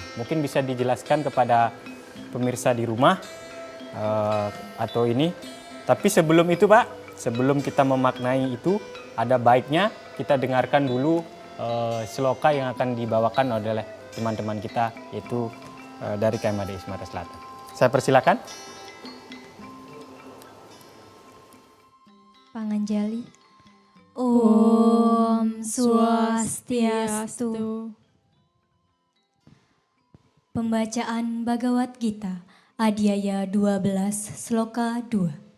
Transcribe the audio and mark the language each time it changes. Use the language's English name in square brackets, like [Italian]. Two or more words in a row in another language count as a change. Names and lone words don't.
[Indonesian] Mungkin bisa dijelaskan kepada pemirsa di rumah atau ini. Tapi sebelum itu Pak, sebelum kita memaknai itu, ada baiknya kita dengarkan dulu sloka yang akan dibawakan oleh teman-teman kita, yaitu dari KMHDI Sumatera Selatan. Saya persilakan. Panganjali. [Balinese] Om Swastiastu. [Indonesian] Pembacaan Bhagavad Gita, Adhyaya 12, Sloka 2.